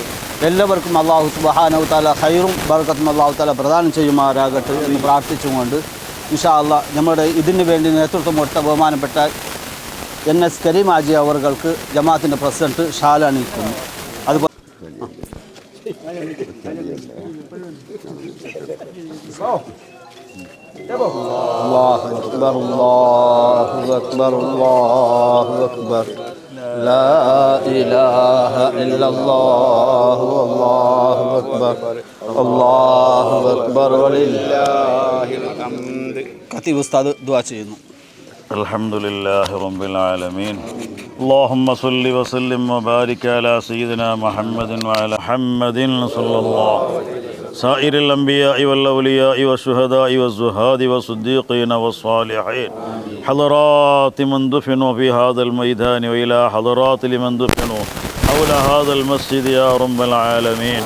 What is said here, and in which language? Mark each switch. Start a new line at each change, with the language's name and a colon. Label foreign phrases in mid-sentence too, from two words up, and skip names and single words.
Malayalam: എല്ലാവർക്കും
Arabic: الله سبحانه تعالى
Malayalam: ഖൈറും ബർക്കത്തും
Arabic: الله تعالى
Malayalam: പ്രദാനം ചെയ്യുമാറാകട്ടെ എന്ന് പ്രാർത്ഥിച്ചുകൊണ്ട്
Arabic: إن شاء الله
Malayalam: നമ്മുടെ ഇതിന് വേണ്ടി നേതൃത്വം കൊടുത്ത ബഹുമാനപ്പെട്ട NS കരീം ആജി അവർക്ക് ജമാഅത്തിൻ്റെ പ്രസിഡന്റ് ഷാൽ അണിയിക്കുന്നു.
Arabic: അതുപോലെ الله أكبر الله أكبر الله أكبر لا إله إلا الله والله أكبر الله أكبر ولله الحمد.
Malayalam: ഖതീബ് ഉസ്താദ് ദുആ ചെയ്യുന്നു.
Arabic: الحمد لله رب العالمين. اللهم صل وسلم وبارك على سيدنا محمد وعلى محمد صلى الله سائر الأنبياء والأولياء والشهداء والزهاد والصديقين والصالحين حضرات من دفنوا في هذا الميدان وإلى حضرات لمن دفنوا حول هذا المسجد يا رب العالمين.